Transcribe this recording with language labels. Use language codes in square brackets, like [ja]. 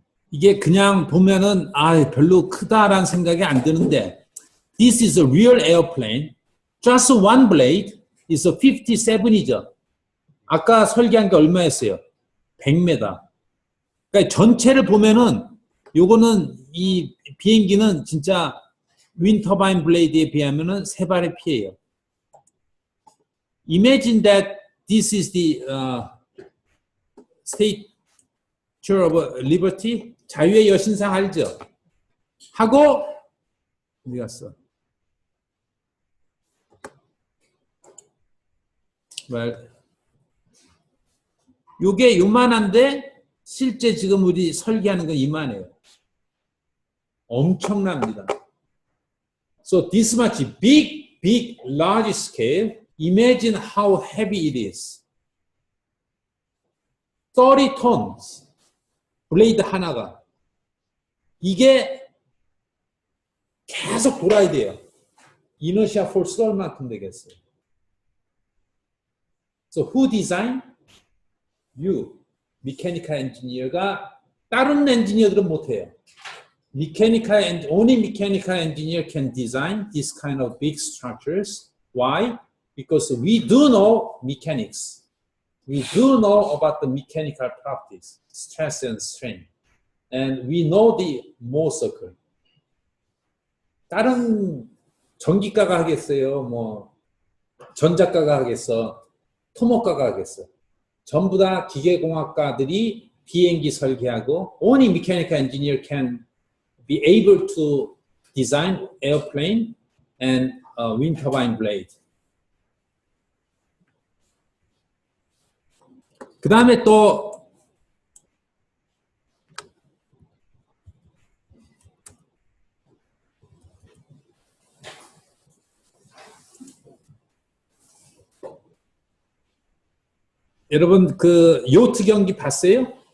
[ko] 이게 그냥 보면은 별로 크다라는 생각이 안 드는데 [en] this is a real airplane. Just one blade is a 57이죠. [ko] 아까 설계한 게 얼마였어요? 100m. 그러니까 전체를 보면은 요거는 이 비행기는 진짜 윈 터바인 블레이드에 비하면은 세 발의 피해예요. [en] Imagine that this is the Statue of Liberty, [ko] 자유의 여신상 알죠? 하고 어디 갔어? Well, 요게 요만한데 실제 지금 우리 설계하는 건 이만해요. 엄청납니다. [en] So this much big, large scale. Imagine how heavy it is. 30 tons. [ko] 블레이드 하나가. 이게 계속 돌아야 돼요. 이너시아 폴스가 얼마큼 되겠어요? [en] So who design? You. [ko] 메카니컬 엔지니어가 다른 엔지니어들은 못해요. [en] Only mechanical engineer can design this kind of big structures. Why? Because we do know mechanics. We do know about the mechanical properties, stress and strain. And we know the Mohr circle. [ko] 다른 전기과가 하겠어요? 뭐 전자과가 하겠어? 토목과가 하겠어? 전부 다 기계공학과들이 비행기 설계하고 [en] only mechanical engineer can be able to design airplane and wind turbine blade. [ko] 그 다음에 또 여러분 그 요트 경기 봤어요?